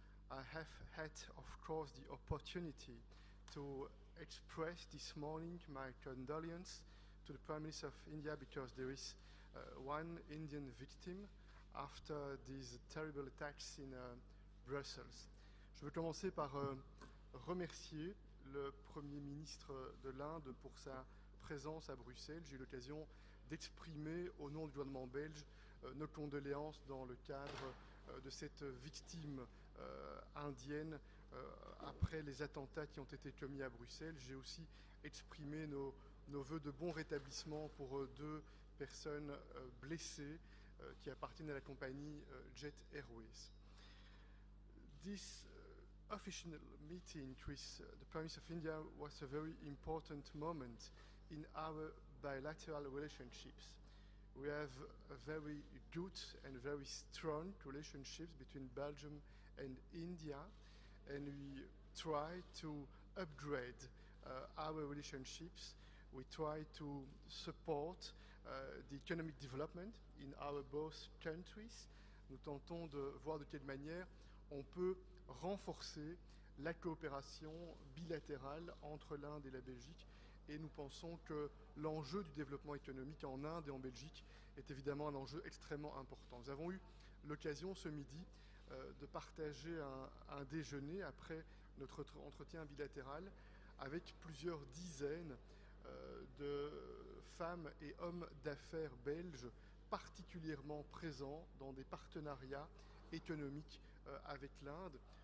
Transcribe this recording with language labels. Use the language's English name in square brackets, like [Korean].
[English] I have had, of course, the opportunity to express this morning my condolence to the Prime Minister of India because there is one Indian victim after these terrible attacks in Brussels. [French] Je veux commencer par remercier le Premier ministre de l'Inde pour sa présence à Bruxelles. J'ai eu l'occasion d'exprimer au nom du gouvernement belge nos condoléances dans le cadre de cette victime indienne après les attentats qui ont été commis à Bruxelles. J'ai aussi exprimé nos vœux de bon rétablissement pour deux personnes blessées qui appartiennent à la compagnie Jet Airways. [English] This official meeting with the Prime Minister of India was a very important moment in our bilateral relationships. We have a very good and very strong relationships between Belgium and India, and we try to upgrade our relationships. We try to support the economic development in our both countries. [French] Nous tentons de voir de quelle manière on peut renforcer la coopération bilatérale entre l'Inde et la Belgique. Et nous pensons que l'enjeu du développement économique en Inde et en Belgique est évidemment un enjeu extrêmement important. Nous avons eu l'occasion ce midi de partager un déjeuner après notre entretien bilatéral avec plusieurs dizaines de femmes et hommes d'affaires belges particulièrement présents dans des partenariats économiques avec l'Inde.